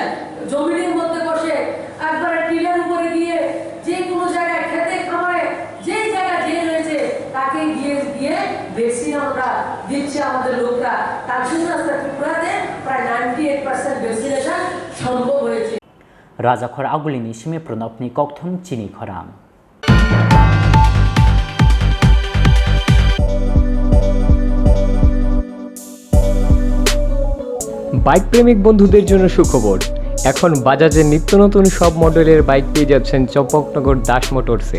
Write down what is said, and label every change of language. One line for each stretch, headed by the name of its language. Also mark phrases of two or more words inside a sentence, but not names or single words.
Bangla: জমিনের মধ্যে বসে একবারে টিলার উপরে গিয়ে যে কোনো জায়গায় খেতে খামারে যেই জায়গায় যে রয়েছে তাকে গিয়ে ভ্যাকসিন আমরা দিচ্ছে আমাদের লোকরা। তার জন্য আজকে ত্রিপুরাতে প্রায় 98% ভ্যাকসিনেশন সম্ভব হয়েছে।
Kok Borok: Rwjakha agulini shime pranopni kokthom Chini Khorang.
Bangla: বাইক প্রেমিক বন্ধুদের জন্য সুখবর, এখন বাজাজের নিত্য নতুন সব মডেলের বাইক পেয়ে যাচ্ছেন চম্পকনগর দাস মোটরসে।